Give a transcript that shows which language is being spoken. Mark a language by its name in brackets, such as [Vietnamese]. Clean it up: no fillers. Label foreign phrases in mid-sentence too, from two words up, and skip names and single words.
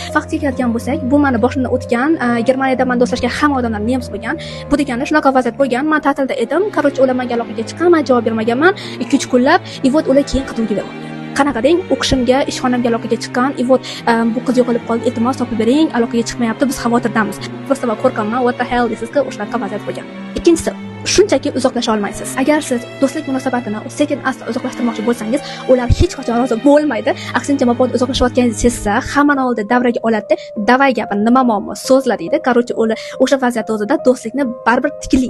[Uzbek] Faktga keladigan bo'lsak, bu meni boshimdan o'tgan, Germaniyada men do'stlashgan hamma odamlar nemis bo'lgan. Bu degani shunaqa vaziyat bo'lgan. Men ta'tilda edim, qarochi ular menga aloqaga chiqqanman, javob bermaganman. 2-3 kunlab, ivot ular keyin qidiruvga bergan. Qanaqa deng, o'qishimga, ishxonamga aloqaga chiqqan, ivot bu qiz yo'qolib qoldi, iltimos topib bering, aloqaga chiqmayapti, biz xavotirdamiz. Просто men qo'rqaman, [English] what the hell [Uzbek] deysizki, o'shanaqa vaziyat bo'lgan. Ikkinchisi, shunchaki uzoqlasha olmaysiz. Agar siz do'stlik munosabatini sekin asta uzoqlashtirmoqchi bo'lsangiz, ular hech qachon rozi bo'lmaydi. Aksincha, mabod uzoqlashayotganingizni sezsa, hammani oldida davraga oladi, davay gapir, nima muammo, so'zla deydi. Qarochi, o'sha vaziyat o'zida do'stlikni baribir tiklaydi.